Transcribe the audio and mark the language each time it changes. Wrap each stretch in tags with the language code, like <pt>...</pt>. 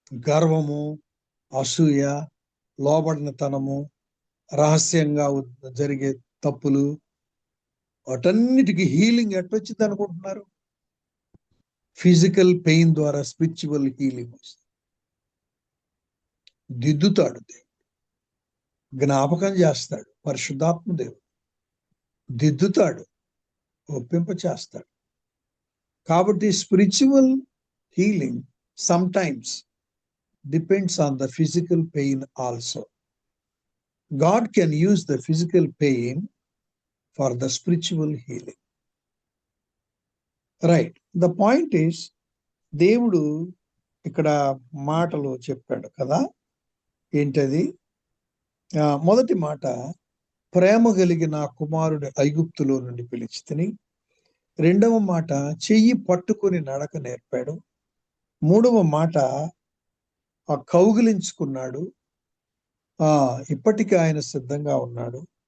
<te>గర్వము, అసూయ, లోబడినతనము, రహస్యంగా జరిగే తప్పులు, వాటన్నిటికీ హీలింగ్ ఎట్టొచ్చింది అనుకుంటున్నారు? ఫిజికల్ పెయిన్ ద్వారా స్పిరిచువల్ హీలింగ్ వస్తుంది. దిద్దుతాడు దేవుడు, జ్ఞాపకం చేస్తాడు పరిశుద్ధాత్మ దేవుడు, దిద్దుతాడు, ఒప్పింప చేస్తాడు. కాబట్టి</te> <en>Spiritual healing sometimes depends on the physical pain also. God can use the physical pain for the spiritual healing. Right. The point is,</en> <te>దేవుడు ఇక్కడ మాటలు చెప్పాడు కదా. ఏంటది? మొదటి మాట, ప్రేమ కలిగిన కుమారుని ఐగుప్తులో నుండి పిలిచితిని. రెండవ మాట, చెయ్యి పట్టుకొని నడక నేర్పాడు. మూడవ మాట, కౌగిలించుకున్నాడు, ఇప్పటికీ ఆయన సిద్ధంగా ఉన్నాడు.</te>